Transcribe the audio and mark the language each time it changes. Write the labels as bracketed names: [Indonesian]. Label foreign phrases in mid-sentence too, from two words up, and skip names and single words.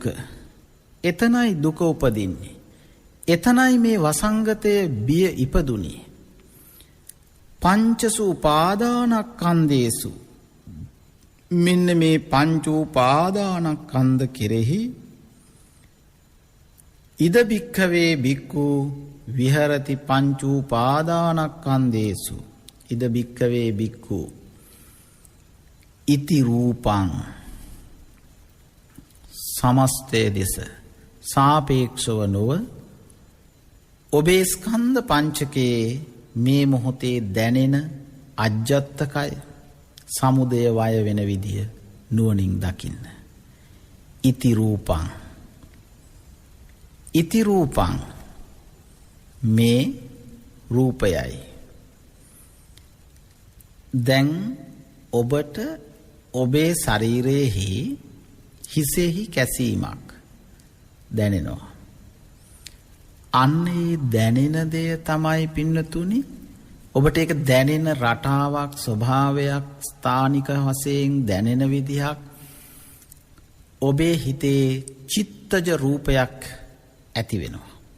[Sinhala] එතනයි දුක උපදින්නේ. එතනයි මේ වසංගතයේ බිය ඉපදුනේ. [Pali] පංචසු උපාදානස්කන්ධේසු, [Sinhala] මෙන්න මේ පංචූපාදානස්කන්ධ කෙරෙහි [Pali] ඉද භික්ඛවේ භික්ඛු විහරති පංචූපාදානස්කන්ධේසු. ඉද භික්ඛවේ භික්ඛු ඉති රූපං, [Sinhala] සමස්තය දෙස සාපේක්ෂව නොව ඔබේ ස්කන්ධ පංචකයේ මේ මොහොතේ දැනෙන අජ්ජත්තකය සමුදය වය වෙන විදිය නුවණින් දකින්න. [Pali] ඉති රූපං, ඉති රූපං, [Sinhala] මේ රූපයයි. දැන් ඔබට ඔබේ ශරීරයේහි හිසෙහි කැසීමක් දැනෙනවා. අන්නේ දැනෙන දෙය තමයි පින්නතුනි, ඔබට ඒක දැනෙන රටාවක්, ස්වභාවයක්, ස්ථානික වශයෙන් දැනෙන විදිහක්, ඔබේ හිතේ චිත්තජ රූපයක් ඇති වෙනවා.